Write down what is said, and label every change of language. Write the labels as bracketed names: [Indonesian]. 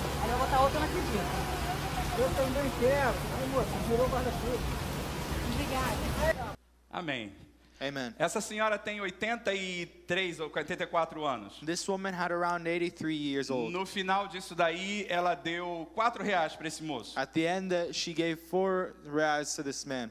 [Portuguese] Aí eu vou botar outra naquele dia. Eu também quero. Aí, moça, virou guarda-chuva. Obrigada. Amém. [English] Amen. [Portuguese] Essa senhora tem 83 ou 84 anos. [English] This woman had around 83 years old. [Portuguese] No final disso daí, ela deu R$ 4 para esse moço. [English] At the end, she gave 4 reais to this man.